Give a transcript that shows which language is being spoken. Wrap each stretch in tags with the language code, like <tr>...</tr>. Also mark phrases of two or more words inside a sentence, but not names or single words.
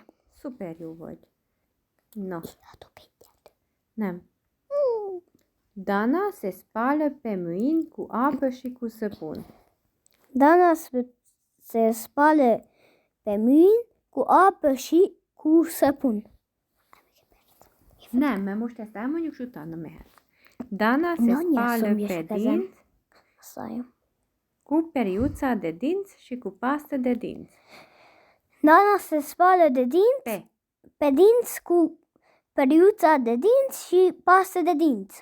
<ro>Super, eu văd. No. Nem. Dana se spală pe mâini cu apă și cu săpun. Dana se spală pe mâini cu apă și cu săpun.</ro> <hu>Nem, mert most ezt elmondjuk, és utána mehet.</hu> <ro>Dana se spală pe dinți cu periuța de dinți și cu pastă de dinți. Dana se spală de dinți pe dinți cu periuța de dinți și pastă de dinți.</ro>